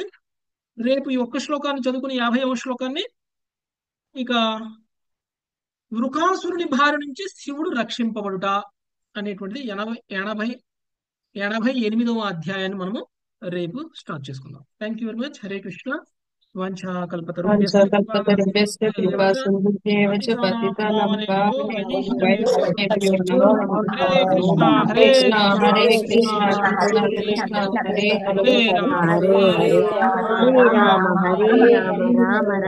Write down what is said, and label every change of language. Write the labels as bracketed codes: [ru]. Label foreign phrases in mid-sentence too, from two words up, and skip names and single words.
[te] రేపు ఈ ఒక్క శ్లోకాన్ని చదువుకుని 50వ శ్లోకాన్ని ఇక వృకాసురుని భార్య నుంచి శివుడు రక్షింపబడుట అనేటువంటిది 88వ అధ్యాయాన్ని మనము రేపు స్టార్ట్ చేసుకుందాం. [en] thank you very much. [sa] హరే కృష్ణ. వంచాకల్పతరుభ్యశ్చ కృపా సింధుభ్యేవ చ పతితానాం పావనేభ్యో వైష్ణవేభ్యో నమో నమః. హరే కృష్ణ హరే కృష్ణ కృష్ణ హరే హరే హరే రామ హరే రామ రామ రామ